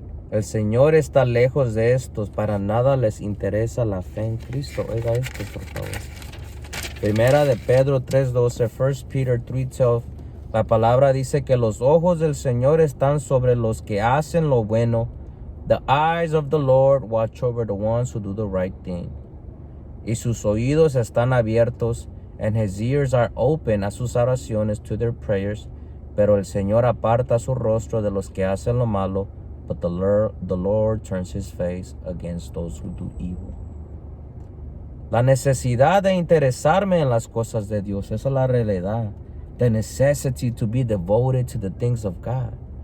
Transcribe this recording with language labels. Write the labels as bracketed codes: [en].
[es] El Señor está lejos de estos, para nada les interesa la fe en Cristo. Oiga esto, por favor. Primera de Pedro 3:12, 1 Peter 3:12. La palabra dice que los ojos del Señor están sobre los que hacen lo bueno. [en] The eyes of the Lord watch over the ones who do the right thing. [es] Y sus oídos están abiertos, [en] and his ears are open [es] a sus oraciones, [en] to their prayers. [es] Pero el Señor aparta su rostro de los que hacen lo malo, [en] but the Lord turns his face against those who do evil. [es] La necesidad de interesarme en las cosas de Dios, esa es la realidad. [en] The necessity to be devoted to the things of God.